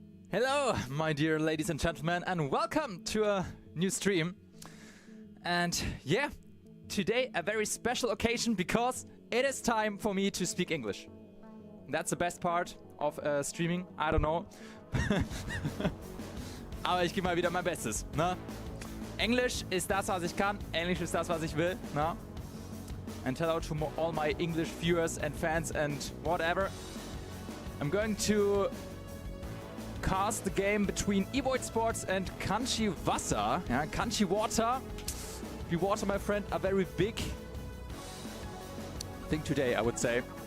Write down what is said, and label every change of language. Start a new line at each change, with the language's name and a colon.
English: Hello, my dear ladies and gentlemen, and welcome to a new stream. And yeah, today a very special occasion because it is time for me to speak English. That's the best part of streaming, I don't know.
German: Aber ich gebe mal wieder mein Bestes, ne? Englisch ist das, was ich kann. Englisch ist das, was ich will, ne?
English: And hello to all my English viewers and fans and whatever. I'm going to cast the game between Evoid Sports and Kanji Wasser. Yeah, Kanji Water. The water, my friend, are very big thing today, I would say.